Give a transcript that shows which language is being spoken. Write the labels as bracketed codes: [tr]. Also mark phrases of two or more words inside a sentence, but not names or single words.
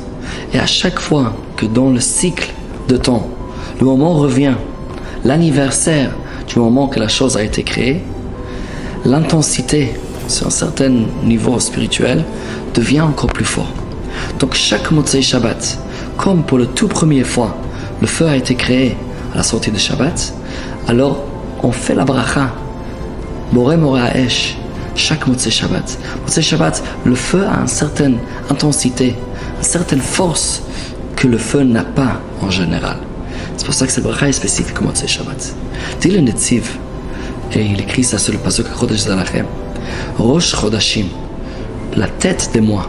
[fr] Et à chaque fois que dans le cycle de temps, le moment revient, l'anniversaire du moment que la chose a été créée, l'intensité sur un certain niveau spirituel devient encore plus fort. Donc chaque [he] מוצאי שבת, [fr] comme pour le tout premier fois, le feu a été créé à la sortie de Shabbat, alors on fait la bracha, [he] בורא מאורי האש, [fr] chaque [he] מוצאי שבת. מוצאי שבת, [fr] le feu a une certaine intensité, une certaine force que le feu n'a pas en général. C'est pour ça que cette bracha est spécifique au [he] מוצאי שבת. [fr] Dit le Netziv, et il écrit ça sur le pasuk [he] החודש הזה לכם ראש חודשים, [fr] la tête des mois.